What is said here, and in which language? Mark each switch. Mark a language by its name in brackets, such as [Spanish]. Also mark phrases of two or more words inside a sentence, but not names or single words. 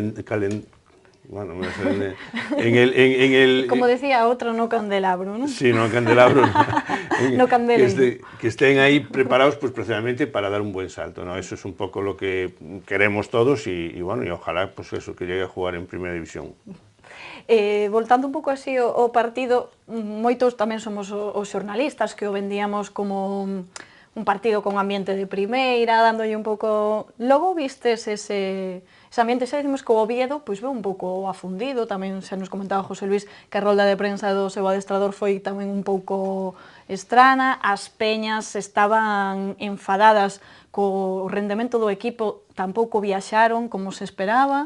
[Spanish] como decía otro, [Galician] no candelabro, [Spanish] ¿no? [Galician] Sí, no candelabro. No candelen. [Spanish] Que estén ahí preparados pues precisamente para dar un buen salto, ¿no? Eso es un poco lo que queremos todos, y bueno, y ojalá pues eso, que llegue a jugar en Primera División. [Galician] Voltando un pouco así ao partido, moitos tamén somos os xornalistas que o vendíamos como un partido con ambiente de primeira, dándolle un pouco... Logo vistes ese ambiente, xa decimos que o Oviedo pois, ve un pouco afundido, tamén xa nos comentaba José Luis que a rolda de prensa do seu adestrador foi tamén un pouco estrana, as peñas estaban enfadadas co rendemento do equipo, tampouco viaxaron como se esperaba.